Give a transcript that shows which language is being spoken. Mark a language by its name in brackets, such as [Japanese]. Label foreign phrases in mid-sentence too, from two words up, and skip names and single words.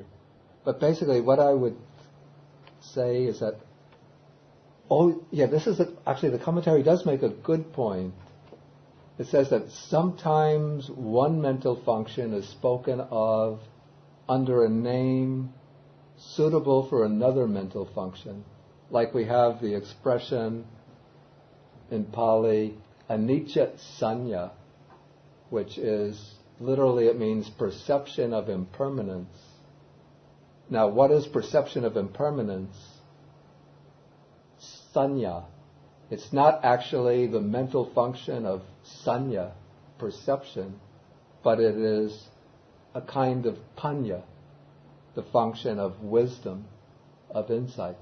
[English] But basically what I would say is that, actually the commentary does make a good point. It says that sometimes one mental function is spoken of under a name suitable for another mental function. Like we have the expression in Pali, [Pali] anicca sanya, [English] which is, literally it means perception of impermanence. Now, what is perception of impermanence? Sanya. It's not actually the mental function of sanya, perception, but it is a kind of panya, the function of wisdom, of insight.